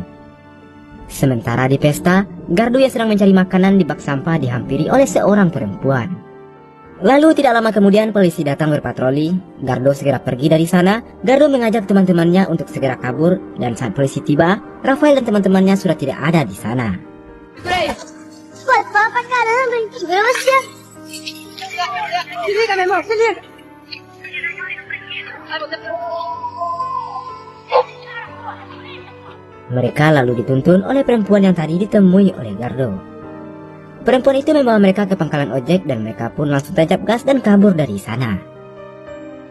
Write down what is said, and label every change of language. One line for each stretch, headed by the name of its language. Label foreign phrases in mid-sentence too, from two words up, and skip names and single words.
Indonesian: Sementara di pesta, Gardo yang sedang mencari makanan di bak sampah dihampiri oleh seorang perempuan. Lalu tidak lama kemudian polisi datang berpatroli. Gardo segera pergi dari sana. Gardo mengajak teman-temannya untuk segera kabur, dan saat polisi tiba, Rafael dan teman-temannya sudah tidak ada di sana.
Portuguese: Pô, fala pra caramba, hein? Segura você. Se liga, meu irmão, se liga.
Indonesian: Mereka lalu dituntun oleh perempuan yang tadi ditemui oleh Gardo. Perempuan itu membawa mereka ke pangkalan ojek dan mereka pun langsung tancap gas dan kabur dari sana.